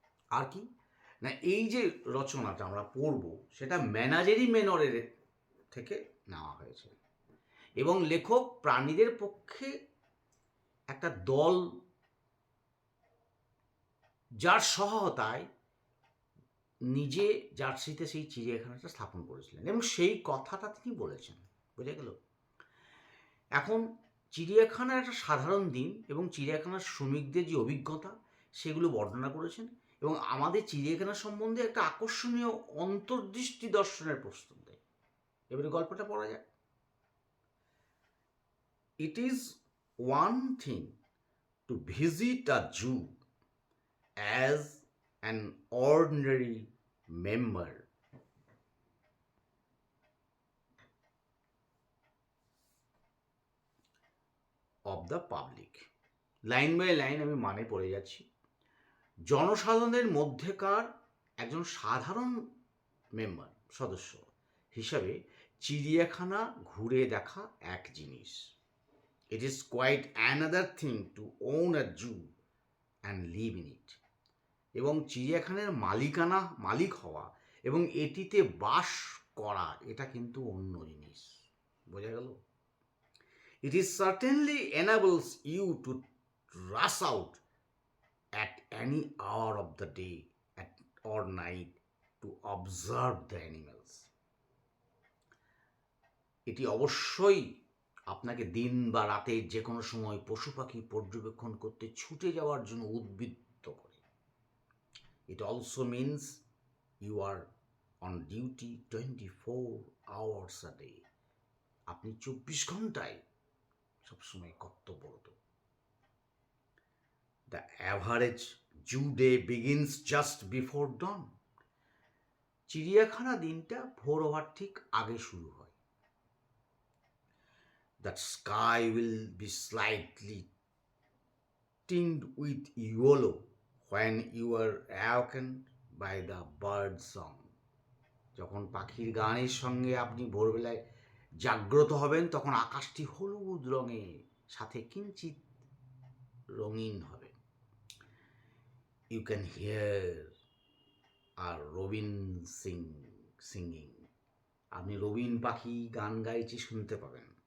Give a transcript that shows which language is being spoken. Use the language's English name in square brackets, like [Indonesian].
[Bangla] আর কি না, এই যে রচনাটা আমরা পড়ব সেটা মেনাজেরি মেনরের থেকে নেওয়া হয়েছে, এবং লেখক প্রাণীদের পক্ষে একটা দল, যার সহায়তায় নিজে জার্সিতে সেই চিড়িয়াখানাটা স্থাপন করেছিলেন, এবং সেই কথাটা তিনি বলেছেন। বুঝে গেল? এখন চিড়িয়াখানার একটা সাধারণ দিন এবং চিড়িয়াখানার শ্রমিকদের যে অভিজ্ঞতা সেগুলো বর্ণনা করেছেন, এবং আমাদের চিড়িয়াখানা সম্বন্ধে একটা আকর্ষণীয় অন্তর্দৃষ্টি দর্শনের প্রস্তুত দেয়। এবারে গল্পটা পড়া যাক। [English] It is one thing to visit a zoo as an ordinary member of the public. [Bangla] Line by line আমি মানে পড়ে যাচ্ছি। জনসাধারণের মধ্যেকার একজন সাধারণ মেম্বার, সদস্য হিসাবে চিড়িয়াখানা ঘুরে দেখা এক জিনিস। [English] It is quite another thing to own a zoo and live in it. [Bangla] এবং চিড়িয়াখানার মালিক হওয়া এবং এটিতে বাস করা, এটা কিন্তু অন্য জিনিস। বোঝা গেল? [English] It is certainly enables you to rush out at any hour of the day or night to observe the animals. [Bangla] এটি অবশ্যই আপনাকে দিন বা রাতে যে কোনো সময় পশু পাখি পর্যবেক্ষণ করতে ছুটে যাওয়ার জন্য উদ্বুদ্ধ করে। [English] It also means you are on duty 24 hours a day. [Bangla] আপনি 24 ঘন্টায় সবসময় কর্তব্যরত। [English] The average zoo day begins just before dawn. [Bangla] চিড়িয়াখানা দিনটা ভোর হওয়ার ঠিক আগে শুরু হয়। [English] That sky will be slightly tinged with yellow when you are awakened by the bird song. [Bangla] যখন পাখির গানের সঙ্গে আপনি ভোরবেলায় জাগ্রত হবেন তখন আকাশটি হলুদ রঙের সাথে কিঞ্চিত রঙিন হবে। [English] you can hear a robin singing, [Bangla] আপনি রবিন পাখি গান গাইছে শুনতে পাবেন।